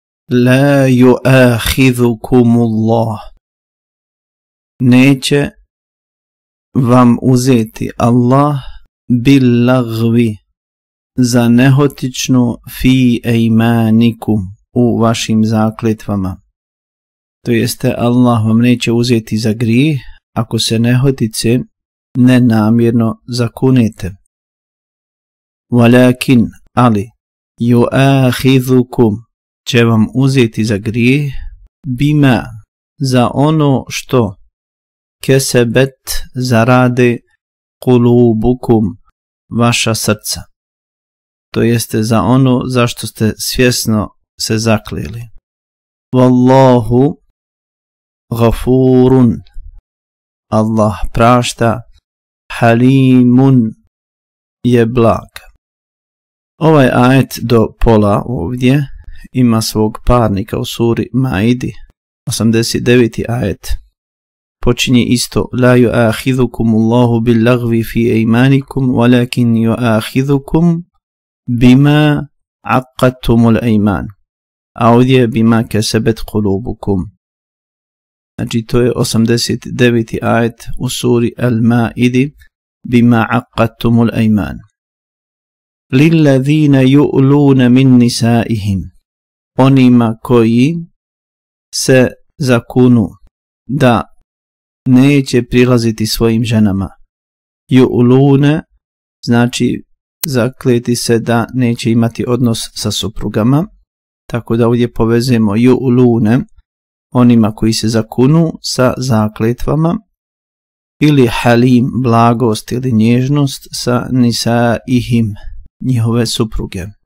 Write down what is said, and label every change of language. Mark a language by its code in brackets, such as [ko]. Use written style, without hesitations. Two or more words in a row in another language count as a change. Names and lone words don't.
[ar] لا يؤاخذكم الله, [bs] neće vam uzeti Allah [ar] باللغو, [bs] za nehotičnu [ar] في أيمانكم, [bs] u vašim zakletvama. To jeste, Allah vam neće uzeti za grijeh ako se nehotice nenamjerno zakunete. Walakin, ali, yu'akhidhukum, će vam uzeti za grijeh, bima, za ono što kesebet, zarade, kulubukum, vaša srca. To jeste za ono zašto ste svjesno se zakleli. [ar] والله غفور, [bs] Allah prašta, halimun, je blag. Ovaj ajet do pola ovdje ima svog parnika u suri Maidi, 89. ajet. Počinje isto, [ar] لا يؤاخذكم الله باللغو في أيمانكم ولكن يؤاخذكم بما عقدتم الأيمان. [bs] A ovdje [ar] بما كسبت قلوبكم. [bs] Znači to je 89. ajet u suri Al-Maidi, [ar] بما عقدتم الأيمان. للذين يؤلون من نسائهم, [bs] onima koji se zakunu da neće prilaziti svojim ženama. Yu'luna znači zakleti se da neće imati odnos sa suprugama, tako da ovdje povezujemo yu'lune, onima koji se zakunu sa zakletvama, ili halim, blagost ili nježnost, sa nisaihim, njihove supruge.